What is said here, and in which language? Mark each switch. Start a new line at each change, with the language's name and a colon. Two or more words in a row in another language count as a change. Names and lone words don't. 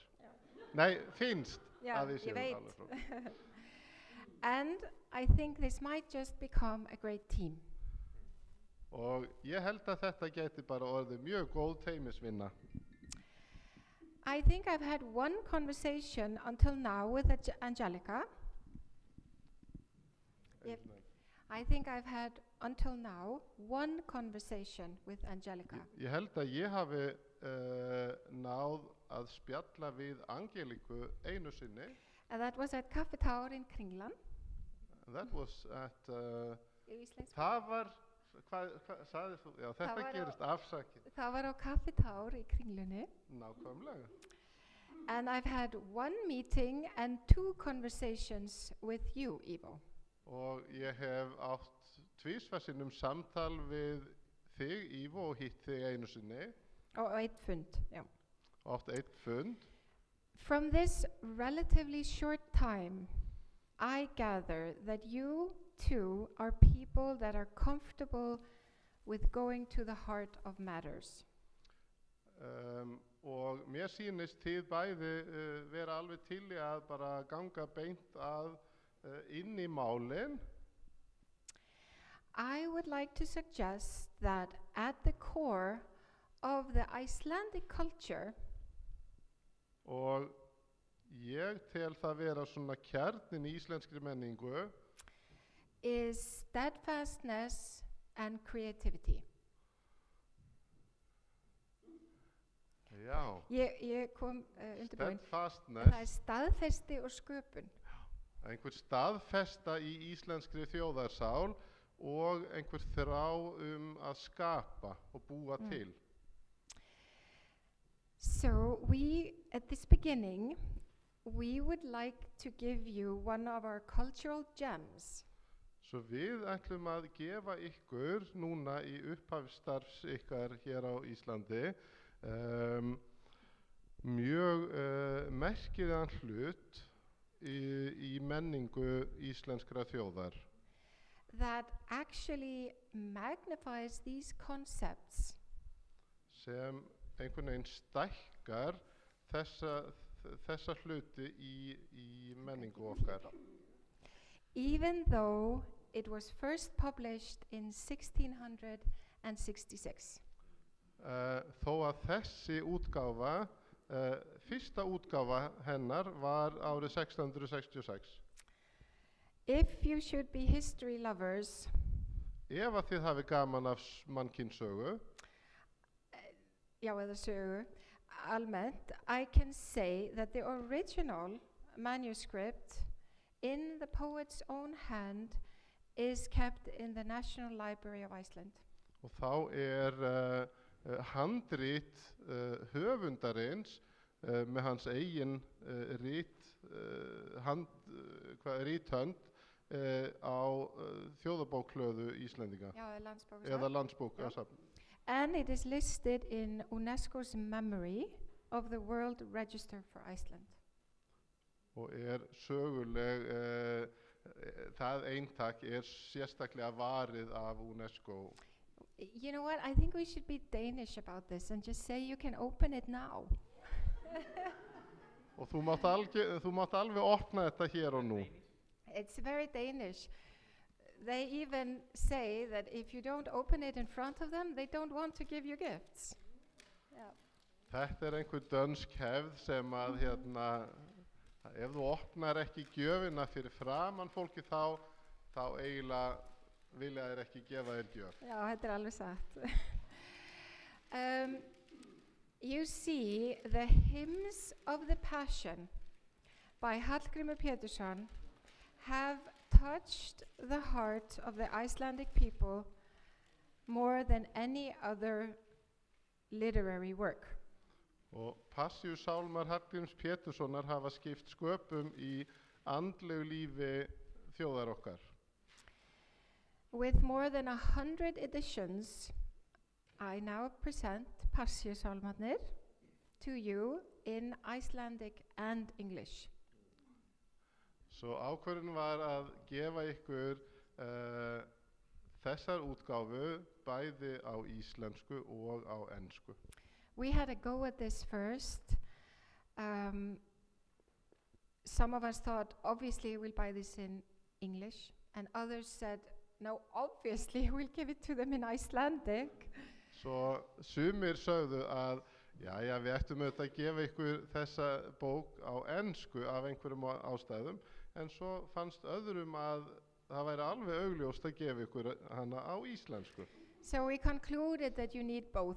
Icelandic: Nei, finnst að við séum alveg frábær.
English: And I think this might just become a great team.
Icelandic: Og ég held að þetta geti bara orðið mjög góð teymisvinna.
English: I think I've had one conversation until now with Angelica. I think I've had until now one conversation with Angelica.
Icelandic: Ég held að ég hafi náð að spjalla við Angeliku einu sinni.
English: And that was at Kaffi Tár in Kringlan. That was at
Icelandic: það var hvað sagði þú? Já, þetta gerist afsakið. Það var á Kaffi Tár í Kringlunni. Nákvæmlega.
English: And I've had one meeting and two conversations with you, Ivo.
Icelandic: Og ég hef átt tvisvar sinnum samtal við þig, Ivo, og hitt þig einu sinni. Og eitt fund, já. Og átt eitt fund.
English: From this relatively short time, I gather that you two are people that are comfortable with going to the heart of matters.
Icelandic: Og mér sýnist þið bæði vera alveg til í að bara ganga beint að inn í málin.
English: I would like to suggest that at the core of the Icelandic culture
Icelandic: og ég tel það vera svona kjarnin í íslenskri menningu
English: is steadfastness and creativity.
Icelandic: Já. Ég kom undirbúin. Steadfastness. Það staðfesti og sköpun. Einhver staðfesta í íslenskri þjóðarsál og einhver þrá að skapa og búa til.
English: So we, at this beginning, we would like to give you one of our cultural gems.
Icelandic: Svo við ætlum að gefa ykkur núna í upphafsstarfs ykkar hér á Íslandi mjög merkilegan hlut í menningu íslenskra þjóðar.
English: That actually magnifies these concepts.
Icelandic: Sem einhvern veginn stækkar þessa hluti í menningu okkar.
English: Even though it was first published in 1666.
Icelandic: Þó að þessi útgáfa, fyrsta útgáfa hennar var árið 1666.
English: If you should be history lovers,
Icelandic: ef að þið hafi gaman af mannkynssögu, já, eða sögu, almennt,
English: I can say that the original manuscript in the poet's own hand is kept in the National Library of Iceland.
Icelandic: Og þá handrit höfundarins með hans eigin rithönd á þjóðarbókhlöðu Íslendinga Já, landsbókasafn. eða landsbókasafn.
English: And it is listed in UNESCO's memory of the World Register for Iceland.
Icelandic: Og söguleg, það eintak sérstaklega varið af UNESCO.
English: You know what? I think we should be Danish about this and just say you can open it now.
Icelandic: Og þú mátt alveg opna þetta hér og nú.
English: It's very Danish. They even say that if you don't open it in front of them, they don't want to give you gifts. Yeah.
Icelandic: Þetta einhver dönsk hefð sem að ef þú opnar ekki gjöfina fyrir framan fólki þá eiginlega vilja þér ekki gefa þér gjöf. Já, þetta alveg satt.
English: You see, the hymns of the Passion by Hallgrímur Pétursson have touched the heart of the Icelandic people more than any other literary work.
Icelandic: Og Passíusálmar Hallgríms Péturssonar hafa skipt sköpum í andlegu lífi þjóðar okkar.
English: With more than 100 editions, I now present Passíusálmarnir to you in Icelandic and English.
Icelandic: Svo ákvörðun var að gefa ykkur þessar útgáfu bæði á íslensku og á ensku.
English: We had a go at this first. Some of us thought, obviously we'll buy this in English, and others said, no, obviously we'll give it to them in Icelandic.
Icelandic: Svo sumir sögðu að jæja, við ættum auðvitað að gefa ykkur þessa bók á ensku af einhverjum ástæðum, en svo fannst öðrum að það væri alveg augljóst að gefa ykkur hana á íslensku.
English: So we concluded that you need both.